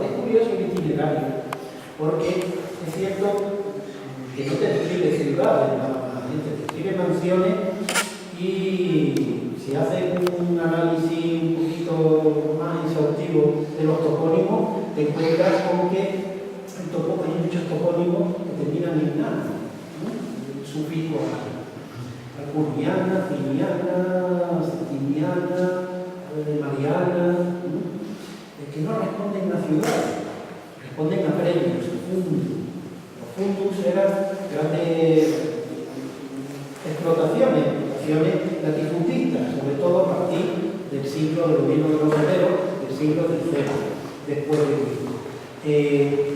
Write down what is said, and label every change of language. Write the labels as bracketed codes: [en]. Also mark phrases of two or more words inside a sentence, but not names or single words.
[es] Es curioso el itinerario, porque es cierto que no te describe ciudades, te describe mansiones, y si haces un análisis un poquito más exhaustivo de los topónimos, te encuentras con que hay muchos topónimos que terminan en nada, ¿no? Sufijo alcurniana, finiana, setimiana, mariana, ¿no? Que no responden a ciudades, responden a premios, fundus. Los fundus eran grandes explotaciones latifundistas, sobre todo a partir del siglo del gobierno de los herreros, del siglo III después de Cristo.